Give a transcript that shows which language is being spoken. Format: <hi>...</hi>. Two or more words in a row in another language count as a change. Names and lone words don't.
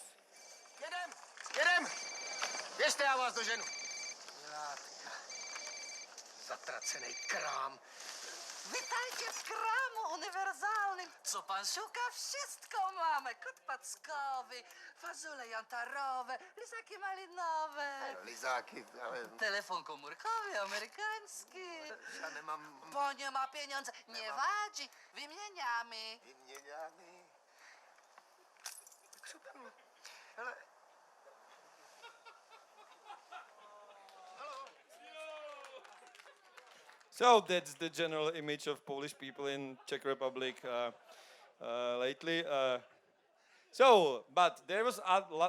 <cs>Jedem! Jedem! Běžte, já vás doženu. Látka. Zatracený krám.</cs> <pl>Witajcie w kramu uniwersalnym. Co pan szuka? Wszystko mamy. Kot packowy, fazole jantarowe, lizaki malinowe.</pl> <cs>Lizáky, ale</cs> <pl>Telefon komórkowy amerykański.</pl> <cs>já nemám</cs> <pl>Bo nie ma pieniądze. Nie wadzi. Wymieniamy.</pl> <cs>vyměňány. Tak super. Hele,</cs> <en>So that's the general image of Polish people in Czech Republic lately. But there was a lot.</en>